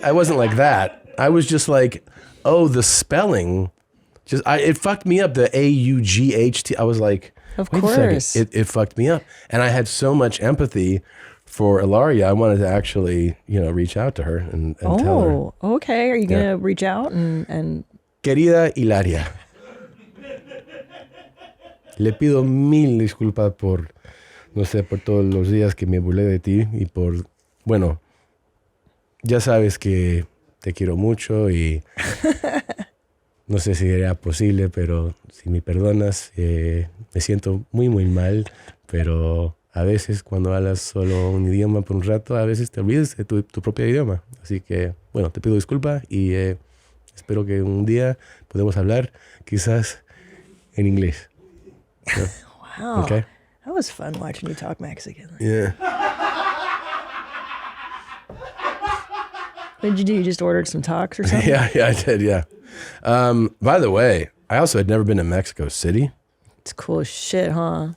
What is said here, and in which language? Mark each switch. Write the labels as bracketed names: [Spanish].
[English] I wasn't like that. I was just like, oh, the spelling, it fucked me up. The A-U-G-H-T. I was like, Of wait a second. course. It fucked me up. And I had so much empathy for Hilaria. I wanted to actually, reach out to her and tell her. Oh, okay. Are you going to reach out and... [Spanish] Querida Hilaria, le pido mil disculpas por, no sé, por todos los días que me burlé de ti y por, bueno, ya sabes que te quiero mucho y no sé si sería posible, pero si me perdonas, me siento muy, muy mal, pero a veces cuando hablas solo un idioma por un rato, a veces te olvidas de tu propio idioma. Así que, bueno, te pido disculpas y espero que un día podamos hablar quizás en inglés. [English] Yeah. Wow. Okay. That was fun watching you talk Mexican. Yeah. What did you do? You just ordered some talks or something? Yeah, I did, yeah. By the way, I also had never been to Mexico City. It's cool as shit, huh?